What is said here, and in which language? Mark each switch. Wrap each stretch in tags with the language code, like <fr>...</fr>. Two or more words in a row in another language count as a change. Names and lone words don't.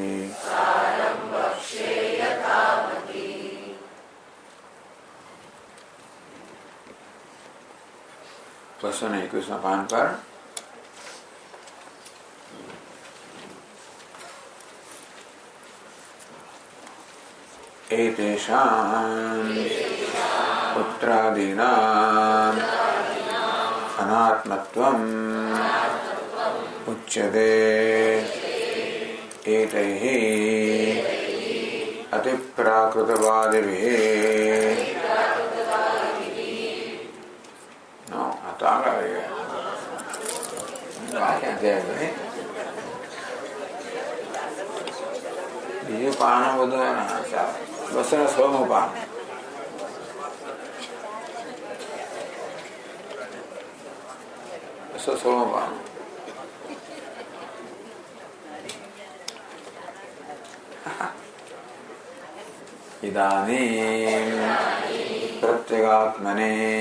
<gu>પ્રશ્ન 21 પાન પર</gu> <sa>एतेषां पुत्रादीनां अनात्मत्वम् उच्यते। एतैः अतिप्राकृतवादिभिः</sa> <gu>બીજું પાનો બધું એના 216 પાન.</gu> <sa>इदानीं प्रत्यगात्मने</sa>